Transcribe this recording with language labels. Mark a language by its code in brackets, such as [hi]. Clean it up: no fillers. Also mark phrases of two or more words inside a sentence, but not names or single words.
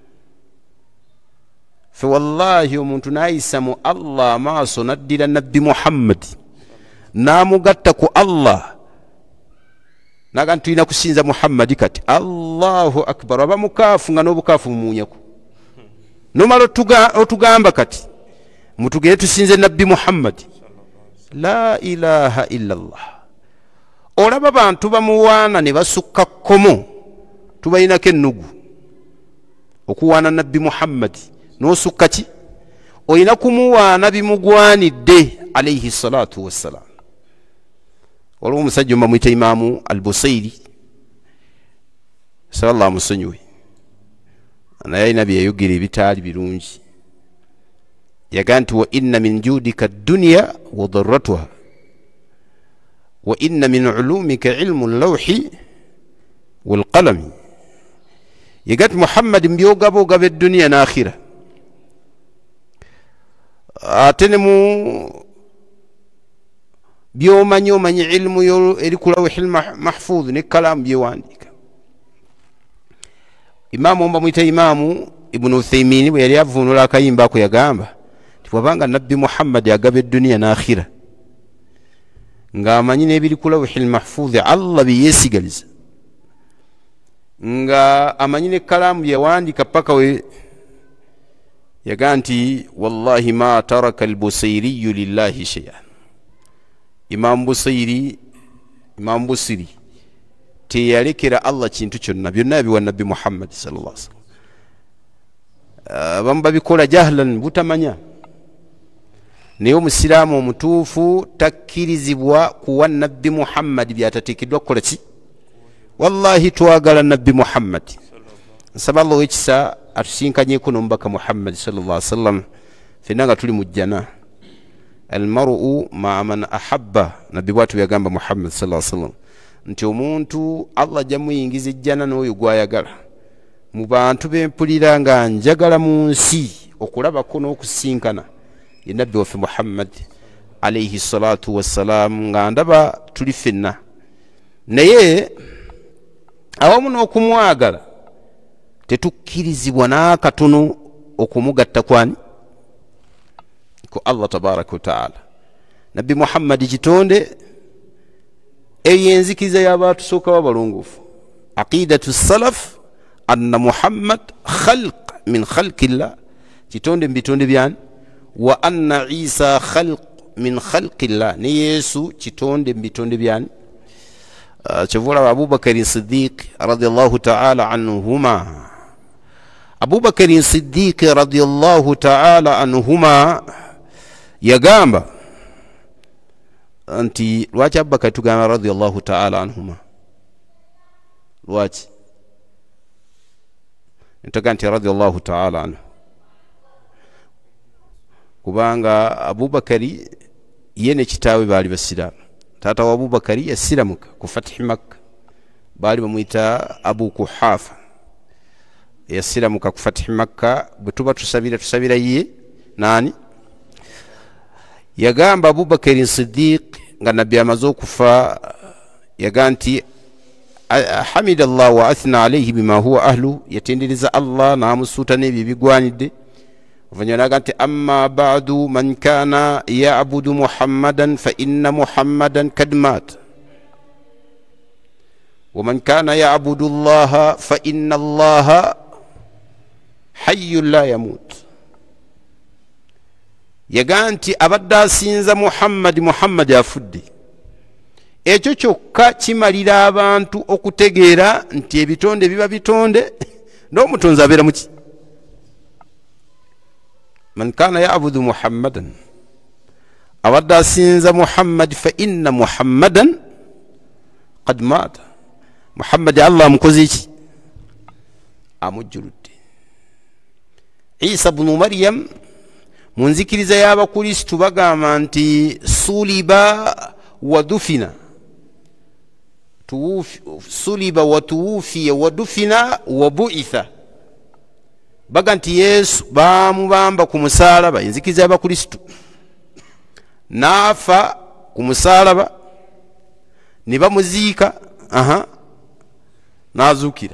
[lg] fe wallahi omuntu n'ayisa mu Allah amaaso n'addira nabbi Muhammad n'amugatta ku Allah naga tulina kusinza Muhammad kati [ar] الله أكبر [lg] aba mukaafu nga n'obukaafu mumunyako nomala otugamba kati mutugende tusinze nabbi Muhammad [ar] لا إله إلا الله [lg] olaba bantu bamuwaana ne basukka kkomo tubayinako ennugu okuwaana nabbi Muhammad n'osukka ki olina kumuwaana bimugwanidde [ar] عليه الصلاة والسلام [lg] waliwo omusajja omamuyita Imaamu al-Busayri sallallahu musonyiwe naye alina byeyayogera ebitaali birungi yagaa nti [ar] وإن من جودك الدنيا وضرتها وإن من علومك علم اللوح والقلم [lg] yagaa nti Muhammad mbyogabogaba edduniya n'akhira ate ne mu byomanyi omanyi ilmu eri ku [ar] اللوح المحفوظ [lg] ne kalamu byewandiika Imaamu omba muyita Imaamu ibn Uthaymin bwe yali avunula akayimba ako yagamba tibwabanga nabbi Muhammad agaba eduniya n'akhira ng'amanyi n'ebiri ku [ar] اللوح المحفوظ [lg] Allah byeyesigaliza nga amanyi ne kalamu yawandika paka we yaga nti [ar] والله ما ترك البوصيري لله شيئا. [lg] Imam Busiri teyalekera Allah kintu kyonna, byonna yabiwa nabbi Muhammad [ar] صلى الله عليه وسلم. [lg] Abamu babikola jahlan, butamanya. Naye omusiraamu omutuufu takkirizibwa kuwa nabbi Muhammad byatateekeddwa kukola ki. Wallahi twagala nabbi Muhammad. Nsaba Allah w'ekisa atusinkanyeko n'omubaka Muhammad [ar] صلى الله عليه وسلم [lg] fenna nga tuli mu jjana. [ar] المرء مع من أحب, [lg] nabbi bwatu yagamba Muhammad [ar] صلى الله عليه وسلم [lg] nti omuntu Allah jamuyingiza ejjana n'oyo gwayagala. Mu bantu bempulira nga njagala mu nsi okulabako n'okusinkana ye nabbi waffe Muhammad [ar] عليه الصلاة والسلام, [lg] nga ndaba tuli fenna. Naye awamu n'okumwagala tetukkirizibwa n'akatono okumugatta kwani ko Allah [ar] تبارك وتعالى. [lg] Nabbi Muhammad kitonde eyenzikiriza y'abatusooka b'abalongoofu. [ar] عقيدة السلف أن محمدا خلق من خلق الله, [lg] kitonde mu bitonde byani, [ar] وأن عيسى خلق من خلق الله, [lg] ne Yesu kitonde mu bitonde byani. Kyevula Abubakar Siddiq [ar] رضي الله تعالى عنهما, [lg] Abubakar Siddiq [ar] رضي الله تعالى عنهما [lg] yagamba anti lwaki Abubakar tugamba [ar] رضي الله تعالى عنهما, [lg] lwaki ntaga nti [ar] رضي الله تعالى عنه? [lg] Kubanga Abubakari yene kitaawe baali basiraamu. Taata wa Abubakari yasiramuka ku Fathi Makka, baali bamuyita Abu Kuhafa. Yasiramuka ku Fathi Makka. Bwe tuba tusabira ye nani? Yagamba Abubakar Siddiq nga nabbi amaze okufa, yaga nti [ar] حمد الله وأثنى عليه بما هو أهله, [lg] yatendereza Allah n'amusuuta n'ebyo bigwanidde. Oluvannyuma n'aga nti [ar] أما بعد من كان يعبد محمدا فإن محمدا قد مات ومن كان يعبد الله فإن الله حي لا يموت. [lg] Yaga nti abadde asinza Muhammad afudde. Ekyo kyokka kimalira abantu okutegeera nti ebitonde biba bitonde n'omutonzi abeera muki. [ar] من كان يعبد محمدا, [lg] abadde asinza Muhammad [ar] فإن محمدا قد مات. [lg] Muhammad Allah amukoze ki? Amujjuludde. Isa ibn Maryam mu nzikiriza y'abakristu bagamba nti [ar] صلب ودفن، صلب وتوفي ودفن وبعث. [lg] Baga nti Yesu bamubamba ku musaalaba, enzikiriza y'abakristu, n'afa ku musaalaba, ne bamuziika, n'azuukira.